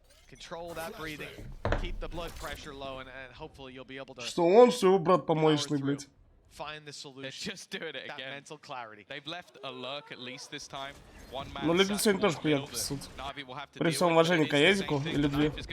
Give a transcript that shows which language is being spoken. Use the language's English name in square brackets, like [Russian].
[English] Control that breathing, keep the blood pressure low, and hopefully you'll be able to. [Russian] Что он, что его брат помоечный, блядь. [English] Find the solution. Just doing it again. Mental clarity. They've left a lurk at least this time. [Russian] Ну, Легин сегодня тоже приятно присутствует. При всем уважении к Аязику или две.